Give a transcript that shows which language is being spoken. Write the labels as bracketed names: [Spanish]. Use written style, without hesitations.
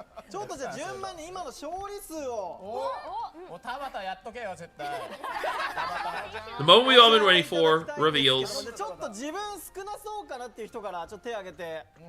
[Japanese] ちょっとじゃあ順番に今の勝利数をもう田畑やっとけよ絶対。 [English] The moment we've all been waiting for reveals. [Japanese] ちょっと自分少なそうかなっていう人からちょっと手を挙げて。